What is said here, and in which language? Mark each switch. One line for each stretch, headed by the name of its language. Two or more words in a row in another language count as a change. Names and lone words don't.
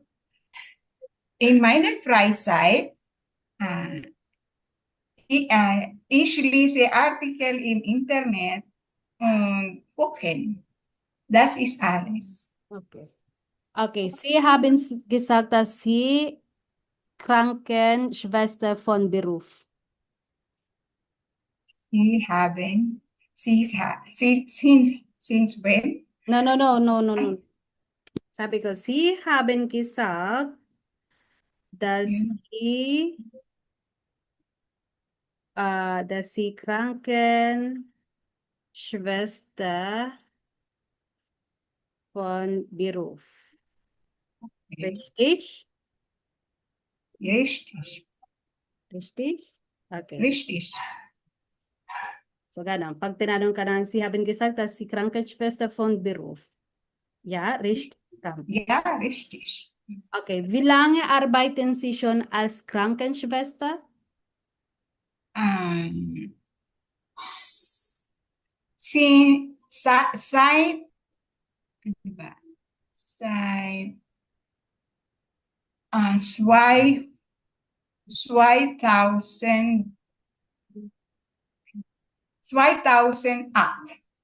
German: In meiner Freizeit ich lese Artikel im Internet und gucken. Das ist alles. Okay. Okay, Sie haben gesagt, dass Sie Krankenschwester von Beruf.
English: Since when? No.
Filipino: Sabi ko,
German: Sie haben gesagt, dass Sie Krankenschwester von Beruf. Richtig? Richtig. Richtig? Okay. Richtig.
Filipino: So, ganun. Pag tinanong ka ng,
German: Sie haben gesagt, dass Sie Krankenschwester von Beruf. Ja, richtig. Ja, richtig. Okay. Wie lange arbeiten Sie schon als Krankenschwester? Seit 2008.